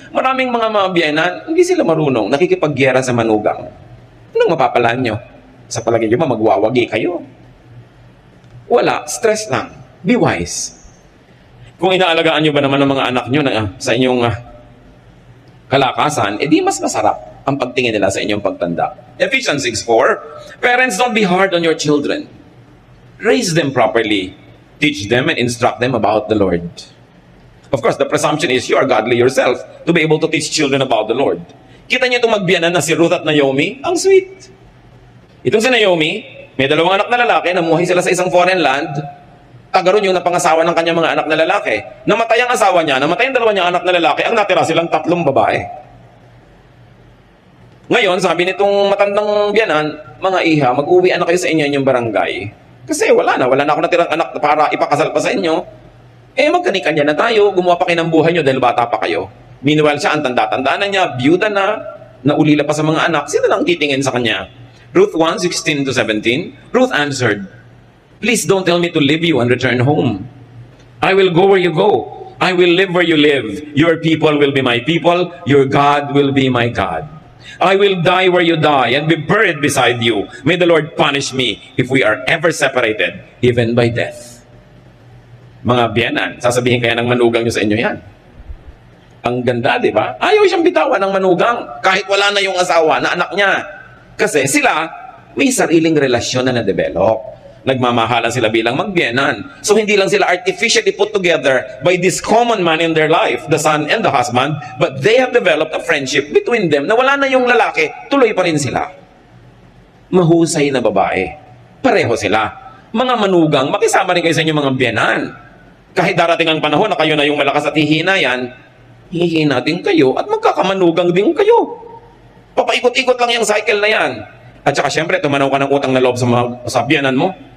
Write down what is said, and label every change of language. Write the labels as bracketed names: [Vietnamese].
[Filipino] Maraming mga mabiyanan, hindi sila marunong, nakikipagyera sa manugang. Anong mapapalaan nyo? Sa palagay nyo ba, magwawagi kayo? Wala, stress lang. [English] Be wise. [Filipino] Kung inaalagaan nyo ba naman ng mga anak nyo na, sa inyong kalakasan, edi mas masarap ang pagtingin nila sa inyong pagtanda. [English] Ephesians 6:4, Parents, don't be hard on your children. Raise them properly. Teach them and instruct them about the Lord. Of course, the presumption is you are godly yourself to be able to teach children about the Lord. [Filipino] Kita niyo itong magbiyanan na si Ruth at Naomi? Ang sweet. Itong si Naomi, may dalawang anak na lalaki, namuhay sila sa isang foreign land. Tagaroon yung napangasawa ng kanyang mga anak na lalaki. Namatay ang asawa niya, namatay ang dalawa niyang anak na lalaki, ang natira silang 3 babae. Ngayon, sabi nitong matandang biyanan, mga iha, mag-uwi na kayo sa inyo inyong barangay. Kasi wala na ako natirang anak para ipakasal pa sa inyo. Eh, magkanikanya na tayo, gumawa pa kayo ng buhay nyo dahil bata pa kayo. Meanwhile, siya, ang tanda-tanda na niya, byuda na, naulila pa sa mga anak, sino lang titingin sa kanya? [English] Ruth 1:16-17, Ruth answered, Please don't tell me to leave you and return home. I will go where you go. I will live where you live. Your people will be my people. Your God will be my God. I will die where you die and be buried beside you. May the Lord punish me if we are ever separated, even by death. [Filipino] Mga biyanan, sasabihin kaya ng manugang nyo sa inyo yan. Ang ganda, di ba? Ayaw siyang bitawan ng manugang kahit wala na yung asawa na anak niya. Kasi sila, may sariling relasyon na na-develop. Nagmamahalan sila bilang magbiyanan. So hindi lang sila [English] artificially put together by this common man in their life, the son and the husband, but they have developed a friendship between them [Filipino] na wala na yung lalaki, tuloy pa rin sila. Mahusay na babae. Pareho sila. Mga manugang, makisama rin kayo sa inyong mga biyanan. Kahit darating ang panahon na kayo na yung malakas at hihina yan, hihina din kayo at magkakamanugang din kayo. Papaikot-ikot lang yung cycle na yan. At saka syempre, tumanaw ka ng utang na loob sa biyanan mo.